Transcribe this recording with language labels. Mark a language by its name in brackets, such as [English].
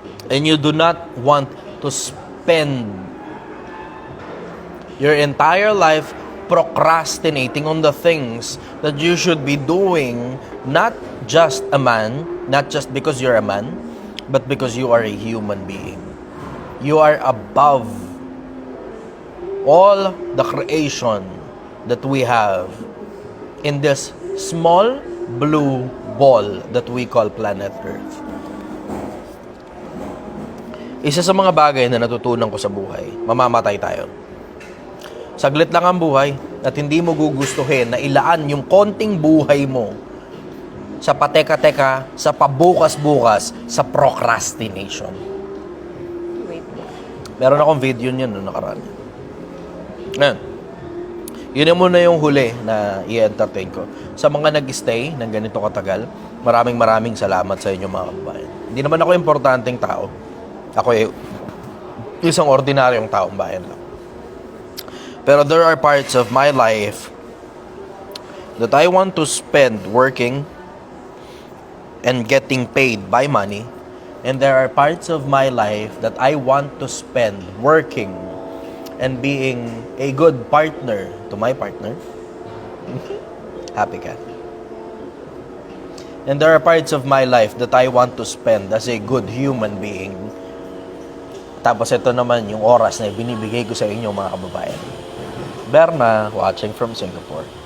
[English] And you do not want to spend your entire life procrastinating on the things that you should be doing, not just a man, not just because you're a man, but because you are a human being. You are above all the creation that we have in this small blue ball that we call planet Earth. [Filipino] Isa sa mga bagay na natutunan ko sa buhay, mamamatay tayo. Saglit lang ang buhay at hindi mo gugustuhin na ilaan yung konting buhay mo sa pateka-teka, sa pabukas-bukas, sa procrastination. [English] Wait. [Filipino] Meron akong video niyan noong nakaraan. Ngayon, yun na muna yung huli na i-entertain ko. Sa mga nag-stay ng ganito katagal, maraming salamat sa inyo mga kababayan. Hindi naman ako importanteng tao. Ako ay isang ordinaryong taong bayan lang. [English] Pero there are parts of my life that I want to spend working and getting paid by money, and there are parts of my life that I want to spend working and being a good partner to my partner. Happy cat. And there are parts of my life that I want to spend as a good human being. [Filipino] Tapos ito naman yung oras na binibigay ko sa inyo mga kababayan. [English] Berna, watching from Singapore.